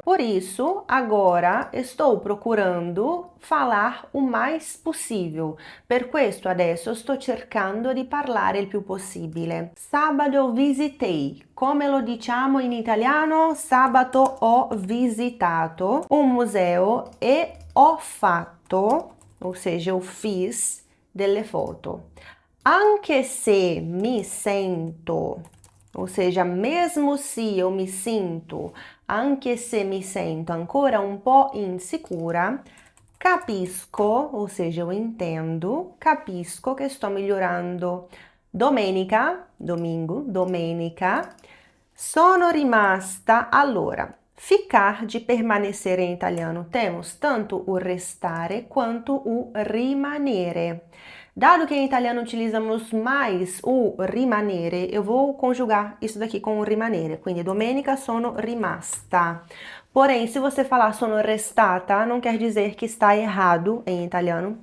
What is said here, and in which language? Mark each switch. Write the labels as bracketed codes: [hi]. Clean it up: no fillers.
[pt] Por isso, agora estou procurando falar o mais possível. [it] Per questo adesso sto cercando di parlare il più possibile. Sabato [pt] visitei. [it] Come lo diciamo in italiano? Sabato ho visitato un museo e ho fatto, [pt] ou seja, eu fiz [it] delle foto. Anche se mi sento, [pt] ou seja, mesmo se eu me sinto, [it] anche se mi sento ancora un po' insicura, capisco, [pt] ou seja, eu entendo, [it] capisco [pt] que estou melhorando. [it] Domenica, [pt] domingo, [it] domenica, sono rimasta allora. [pt] Ficar de permanecer em italiano temos tanto o restare quanto o rimanere. Dado que em italiano utilizamos mais o rimanere, eu vou conjugar isso daqui com o rimanere. [it] Quindi, domenica sono rimasta. [pt] Porém, se você falar [it] sono restata, [pt] não quer dizer que está errado em italiano.